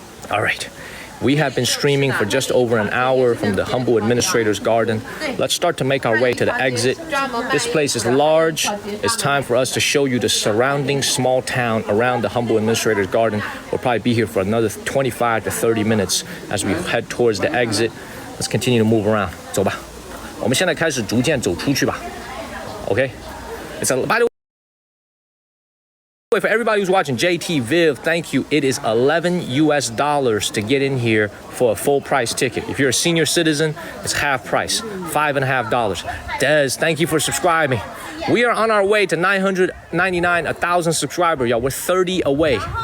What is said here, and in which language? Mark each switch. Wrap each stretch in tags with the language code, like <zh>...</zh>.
<en>All right. We have been streaming for just over an hour from the humble administrator's garden. Let's start to make our way to the exit. This place is large. It's time for us to show you the surrounding small town around the humble administrator's garden. We'll probably be here for another 25 to 30 minutes as we head towards the exit. Let's continue to move around.</en> <zh>走吧。我们现在开始逐渐走出去吧。</zh> <en>Okay? By the way, for everybody who's watching, JT, Viv, thank you. It is $11 US to get in here for a full price ticket. If you're a senior citizen, it's half price, $5.50. Des, thank you for subscribing. We are on our way to 999, 1,000 subscribers, y'all. We're 30 away.</en>